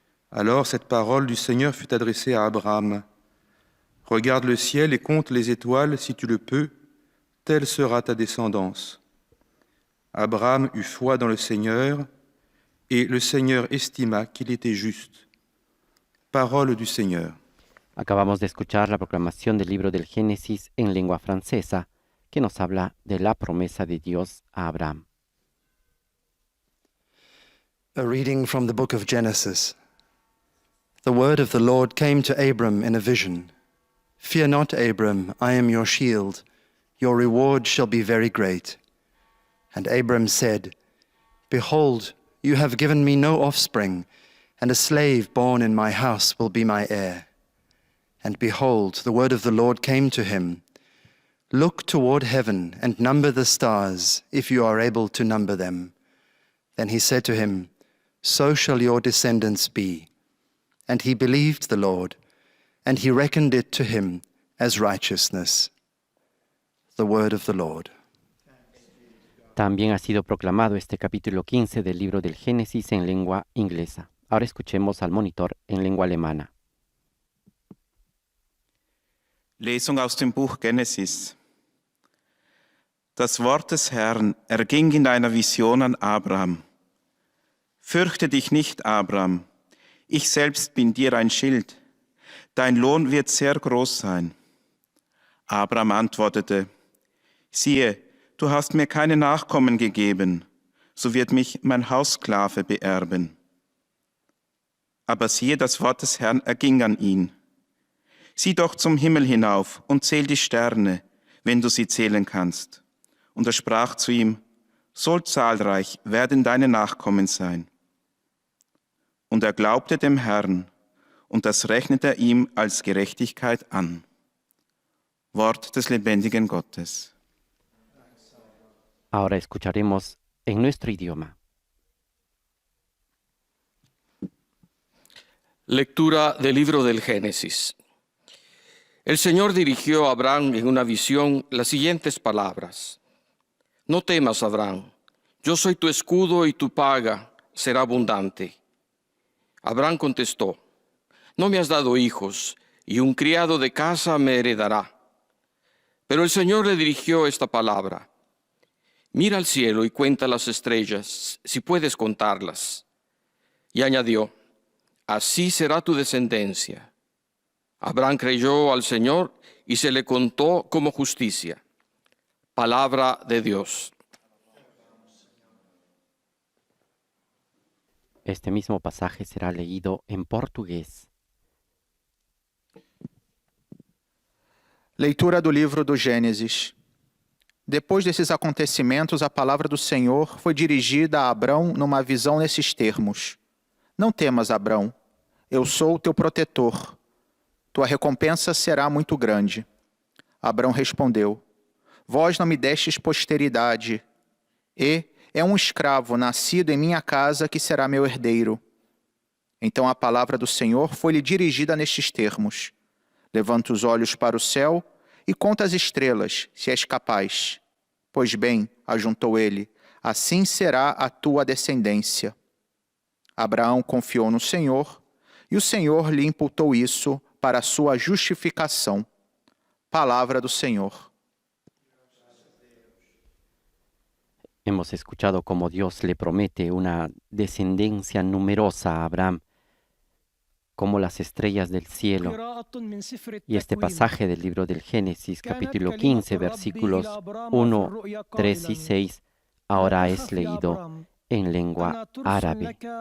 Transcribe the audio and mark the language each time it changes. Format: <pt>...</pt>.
<fr>Alors cette parole du Seigneur fut adressée à Abraham. Regarde le ciel et compte les étoiles si tu le peux, telle sera ta descendance. Abraham eut foi dans le Seigneur, et le Seigneur estima qu'il était juste. Parole du Seigneur.</fr> <es>Acabamos de escuchar la proclamación del libro del Génesis en lengua francesa, que nos habla de la promesa de Dios a Abraham.</es> <en>A reading from the book of Genesis. The word of the Lord came to Abram in a vision. Fear not, Abram, I am your shield. Your reward shall be very great. And Abram said, behold, you have given me no offspring, and a slave born in my house will be my heir. And behold, the word of the Lord came to him. Look toward heaven and number the stars, if you are able to number them. Then he said to him, so shall your descendants be. And he believed the Lord, and he reckoned it to him as righteousness. The word of the Lord.</en> <es>También ha sido proclamado este capítulo 15 del libro del Génesis en lengua inglesa. Ahora escuchemos al monitor en lengua alemana.</es> <de>Lesung aus dem Buch Genesis. Das Wort des Herrn erging in einer Vision an Abraham. Fürchte dich nicht, Abraham. Ich selbst bin dir ein Schild. Dein Lohn wird sehr groß sein. Abraham antwortete, siehe, du hast mir keine Nachkommen gegeben, so wird mich mein Haussklave beerben. Aber siehe, das Wort des Herrn erging an ihn. Sieh doch zum Himmel hinauf und zähl die Sterne, wenn du sie zählen kannst. Und er sprach zu ihm, so zahlreich werden deine Nachkommen sein. Und er glaubte dem Herrn, und das rechnete er ihm als Gerechtigkeit an. Wort des lebendigen Gottes.</de> <es>Ahora escucharemos en nuestro idioma. Lectura del libro del Génesis. El Señor dirigió a Abraham en una visión las siguientes palabras. No temas, Abraham, yo soy tu escudo y tu paga será abundante. Abraham contestó, no me has dado hijos, y un criado de casa me heredará. Pero el Señor le dirigió esta palabra. Mira al cielo y cuenta las estrellas, si puedes contarlas. Y añadió, así será tu descendencia. Abraham creyó al Señor y se le contó como justicia. Palabra de Dios. Este mismo pasaje será leído en português.</es> <pt>Leitura do livro do Gênesis. Depois desses acontecimentos, a palavra do Senhor foi dirigida a Abrão numa visão nesses termos. Não temas, Abrão, eu sou o teu protetor. Tua recompensa será muito grande. Abrão respondeu, vós não me destes posteridade, e é um escravo nascido em minha casa que será meu herdeiro. Então a palavra do Senhor foi-lhe dirigida nestes termos. Levanta os olhos para o céu e conta as estrelas, se és capaz. Pois bem, ajuntou ele, assim será a tua descendência. Abraão confiou no Senhor, e o Senhor lhe imputou isso para a sua justificação. Palavra do Senhor.</pt> <es>Hemos escuchado cómo Dios le promete una descendencia numerosa a Abraham, como las estrellas del cielo. Y este pasaje del libro del Génesis, capítulo 15, versículos 1, 3 y 6, ahora es leído en lengua árabe.</es>